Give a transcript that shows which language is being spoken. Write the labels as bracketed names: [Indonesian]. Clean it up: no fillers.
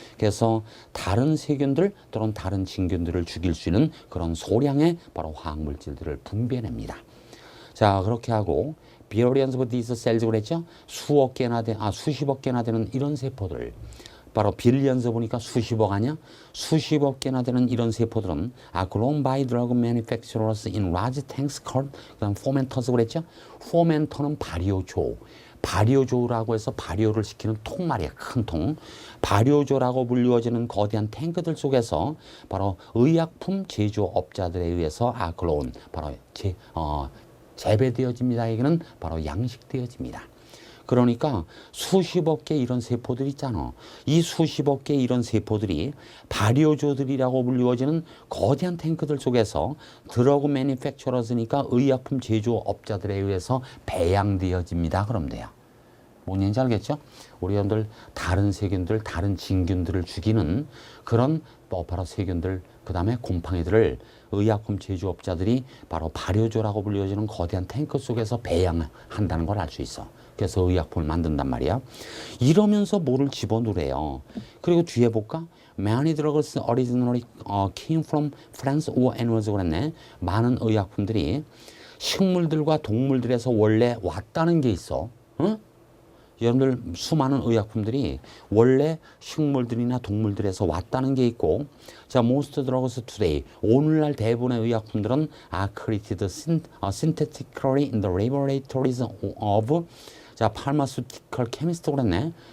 [Korean] 그래서 다른 세균들 또는 다른 진균들을 죽일 수 있는 그런 소량의 바로 화학물질들을 분비해냅니다. 자, 그렇게 하고 billions of these cells 그랬죠? 수십억 개나 되는 이런 세포들. 바로 billions 보니까 수십억 아니야? [English] 수십억 개나 되는 이런 세포들은 are grown by drug manufacturers in large tanks called 그다음 fermenters 그랬죠? [Korean] fermenter는 발효조라고 해서 발효를 시키는 통 말이야. 큰 통. 발효조라고 불리워지는 거대한 탱크들 속에서 바로 의약품 제조업자들에 의해서 are grown 바로 재배되어집니다. 여기는 바로 양식되어집니다. 그러니까 수십억 개 이런 세포들 있잖아. 이 수십억 개 이런 세포들이 발효조들이라고 불리워지는 거대한 탱크들 속에서 드러그 매니팩처러스니까 의약품 제조업자들에 의해서 배양되어집니다. 그럼 돼요. 뭔 얘기인지 알겠죠? 우리 여러분들 다른 세균들, 다른 진균들을 죽이는 그런 바로 세균들, 그 다음에 곰팡이들을 의약품 제조업자들이 바로 발효조라고 불려지는 거대한 탱크 속에서 배양한다는 걸 알 수 있어. 그래서 의약품을 만든단 말이야. 이러면서 뭐를 집어넣으래요. 그리고 뒤에 볼까? [English] Many drugs originally came from plants or animals 그랬네. [Korean] 많은 의약품들이 식물들과 동물들에서 원래 왔다는 게 있어. 응? 여러분들 수많은 의약품들이 원래 식물들이나 동물들에서 왔다는 게 있고 자, most drugs today 오늘날 대부분의 의약품들은 are created synthetically in the laboratories of 자, pharmaceutical chemist 그랬네.